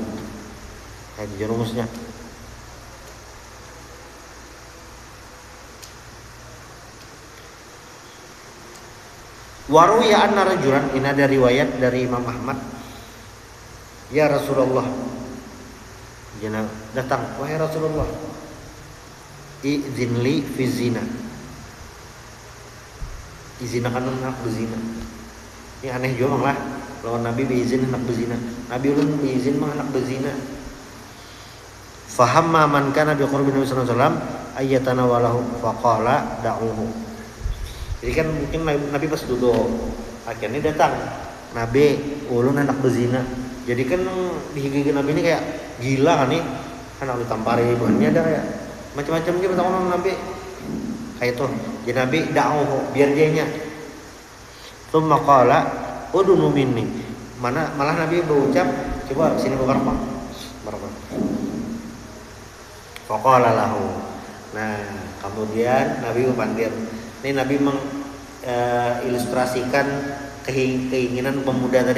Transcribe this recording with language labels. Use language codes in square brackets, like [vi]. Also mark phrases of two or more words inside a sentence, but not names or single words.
[bjn] Kayak itu rumusnya. [ar] وروي أن رجلا, [bjn] ini ada riwayat dari Imam Ahmad. [ar] يا رسول الله, [bjn] jana datang, wahai Rasulullah, [ar] ائذن لي في الزنا, [bjn] izinakan anak berzina. Ini aneh juga lah, lawan Nabi beizin anak berzina. Nabi ulun beizin mah anak berzina. [ar] فهم من كان بقرب النبي صلى الله عليه وسلم أيتنا وله فقال دعوه. [bjn] Jadi kan mungkin Nabi pas duduk, akhirnya datang Nabi ulun anak berzina. Jadi kan dihigi Nabi ini kayak gila kan nih, anak ditampari banyak ada kayak macam-macam gitu tahu Nabi kayak itu. Jadi Nabi da'uhu, biar dia nya. [ar] ثم قال ادن مني. [bjn] Malah Nabi berucap, coba sini beberapa. [ar] فقال له. [bjn] Nah, kemudian Nabi pandir. Ini Nabi mengilustrasikan keinginan pemuda tadi.